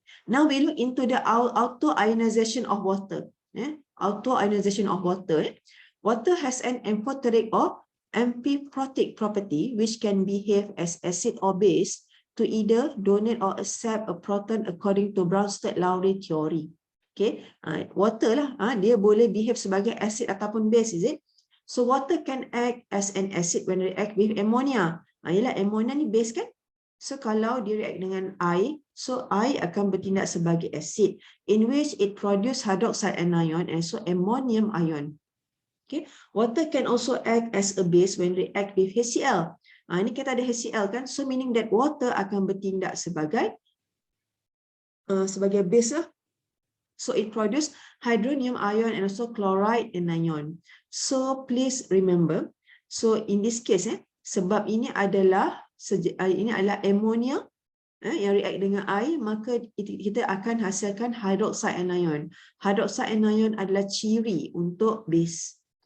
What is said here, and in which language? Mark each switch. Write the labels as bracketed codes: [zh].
[en] Now we look into the auto ionization of water. Auto ionization of water. Water has an amphoteric or amphiprotic property which can behave as acid or base to either donate or accept a proton according to Bronsted-Lowry theory. [ms] Okay, water lah, dia boleh behave sebagai acid ataupun base, [en] is it? So water can act as an acid when react with ammonia. [ms] Ialah ammonia ni base kan? So kalau dia react dengan air, so air akan bertindak sebagai acid, [en] in which it produce [ms] hydroxide anion and so ammonium ion. [en] Okay, water can also act as a base when react with HCl. [ms] Ini kita ada HCl kan, so meaning that water akan bertindak sebagai base lah. [en] So it produce hydronium ion and also chloride anion. So please remember, so in this case [ms] sebab ini adalah ammonia yang react dengan air, maka kita akan hasilkan hydroxide anion. Hydroxide anion adalah ciri untuk base.